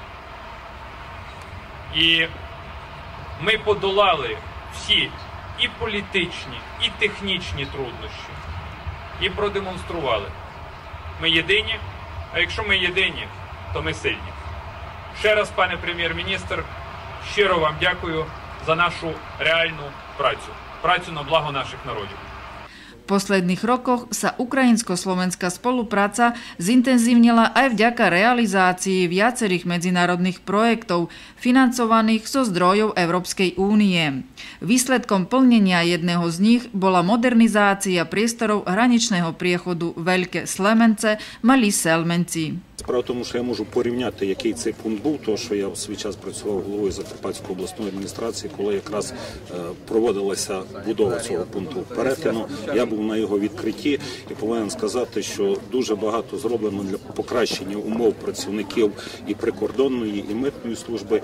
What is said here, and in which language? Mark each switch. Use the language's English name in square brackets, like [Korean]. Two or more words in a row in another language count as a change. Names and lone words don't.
[Ukrainian] І ми подолали всі і політичні, і технічні труднощі. І продемонстрували. Ми єдині, а якщо ми єдині, то ми сильні. Ще раз, пане прем'єр-міністр, щиро вам дякую за нашу реальну працю на благо наших народів. [Slovak] V posledných rokoch sa ukrajinsko-slovenská spolupráca zintenzívnila aj vďaka realizácii viacerých medzinárodných projektov financovaných zo zdrojov Európskej únie. Výsledkom plnenia jedného z nich bola modernizácia priestorov hraničného priechodu Veľké Slemence – Malí Selmenci. [Ukrainian] Справа в тому, що я можу порівняти, який цей пункт був, тому що я в свій час працював головою Закарпатської обласної адміністрації, коли якраз проводилася будова цього пункту перетину. Я був на його відкритті і повинен сказати, що дуже багато зроблено для покращення умов працівників і прикордонної, і митної служби.